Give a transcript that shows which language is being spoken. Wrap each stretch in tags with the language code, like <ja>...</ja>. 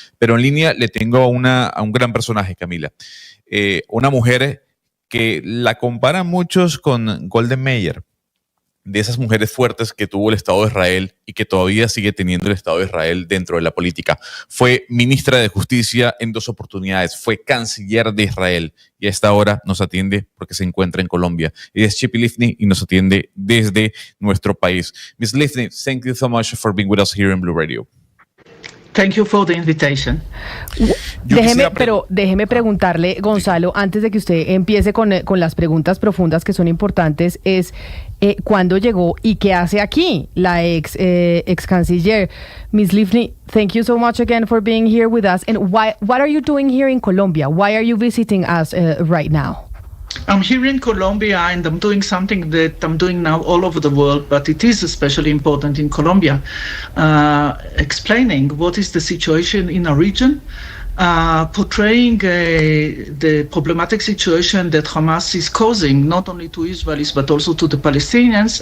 <es>Pero en línea le tengo a un gran personaje, Camila, una mujer que la comparan muchos con Golda Meir, de esas mujeres fuertes que tuvo el Estado de Israel y que todavía sigue teniendo el Estado de Israel dentro de la política. Fue ministra de Justicia en 2 oportunidades, fue canciller de Israel y a esta hora nos atiende porque se encuentra en Colombia. Ella es Tzipi Livni y nos atiende desde nuestro país.</es> <en>Ms. Livni, thank you so much for being with us here in Blue Radio. Thank you for the invitation.</en> <es>Déjeme preguntarle, Gonzalo, antes de que usted empiece con las preguntas profundas que son importantes, es ¿cuándo llegó y qué hace aquí la ex canciller?</es> <en>Ms. Livni, thank you so much again for being here with us. And what are you doing here in Colombia? Why are you visiting us right now? I'm here in Colombia and I'm doing something that I'm doing now all over the world, but it is especially important in Colombia, explaining what is the situation in our region, portraying the problematic situation that Hamas is causing, not only to Israelis, but also to the Palestinians.</en>